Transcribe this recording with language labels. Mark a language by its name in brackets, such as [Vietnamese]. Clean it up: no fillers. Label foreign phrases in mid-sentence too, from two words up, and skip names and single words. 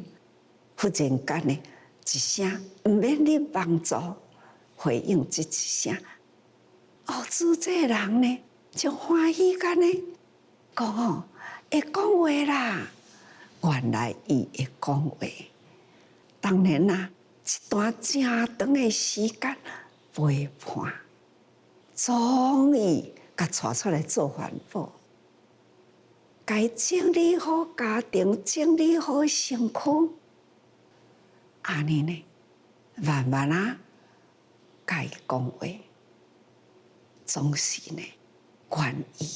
[Min Nan Chinese] 忽然间呢，一声毋免你帮助，回应这一声。哦，主这人呢，就欢喜干呢。讲哦，会讲话啦，原来伊会讲话。当然啦，一段真长的时间陪伴，终于甲带出来做环保，该整理好家庭，整理好身躯，安尼呢，慢慢啊，甲伊讲话，总是呢，愿意。